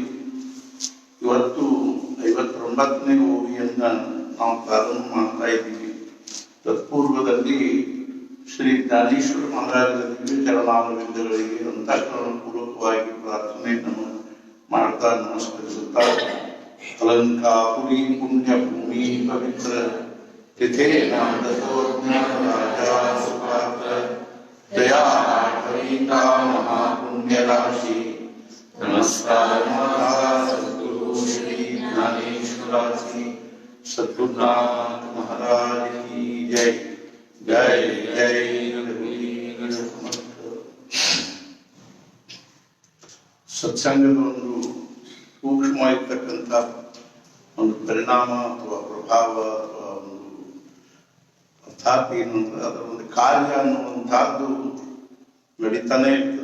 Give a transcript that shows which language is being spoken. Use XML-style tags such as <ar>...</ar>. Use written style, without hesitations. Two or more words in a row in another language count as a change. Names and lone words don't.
<kn>ಇವತ್ತು 59ನೇ ಓವಿಯನ್ನ ನಾವು ಪ್ರಾರಂಭ ಮಾಡ್ತಾ ಇದ್ದೀವಿ. ತತ್ಪೂರ್ವದಲ್ಲಿ ಶ್ರೀ ಜ್ಞಾನೇಶ್ವರ ಮಹಾರಾಜರ ದಿವ್ಯ ಚರಣಾರವಿಂದಗಳಿಗೆ ಅಂತಃಕರಣಪೂರ್ವಕವಾಗಿ ಪ್ರಾರ್ಥನೆಯನ್ನು ಮಾಡ್ತಾ ನಮಸ್ಕರಿಸುತ್ತಾ ಅಲಂಕಾಪುರಿ ಪುಣ್ಯ ಭೂಮಿ ಪವಿತ್ರ तिथे</kn> <mr>राजा सुपात्र दया कविता महापुण्य राशि नमस्कार सद्गुरु श्री ज्ञानेश्वराजी</mr> <hi>सद्गुरुनाथ महाराज की जय</hi> <mr>जय जय रघुवीर समर्थ.</mr> <kn>ಸತ್ಸಂಗದ ಒಂದು ಸೂಕ್ಷ್ಮವಾಗಿರ್ತಕ್ಕಂಥ ಒಂದು ಪರಿಣಾಮ ಅಥವಾ ಪ್ರಭಾವ ಅಥವಾ ಅರ್ಥಾತ್ ಏನು ಅಂದ್ರೆ ಅದರ ಒಂದು ಕಾರ್ಯ ಅನ್ನುವಂತಹದ್ದು ನಡೀತಾನೆ ಇರ್ತದೆ.</kn>